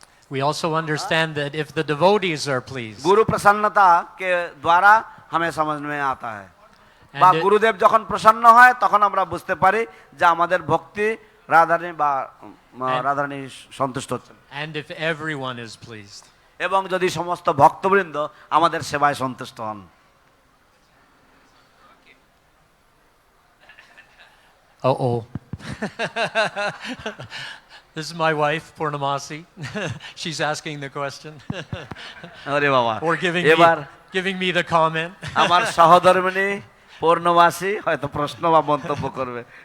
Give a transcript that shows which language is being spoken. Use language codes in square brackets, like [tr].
[en] We also understand that if the devotees are pleased. [hi] गुरु प्रसन्नता के द्वारा हमें समझ में आता है [bn] বা গুরুদেব যখন প্রসন্ন হয় তখন আমরা বুঝতে পারি যে আমাদের ভক্তি রাধারানী বা রাধারানী সন্তুষ্ট হচ্ছেন। [en] And if everyone is pleased. [bn] এবং যদি সমস্ত ভক্তবৃন্দ আমাদের সেবায় সন্তুষ্ট হন। Uh-oh. [en] This is my wife, Purnamasi. She's asking the question. [bn] আরে বাবা, [en] Or giving me the comment. [bn] আমার সহধর্মিণী পূর্ণমাসী হয়তো প্রশ্ন বা মন্তব্য করবে।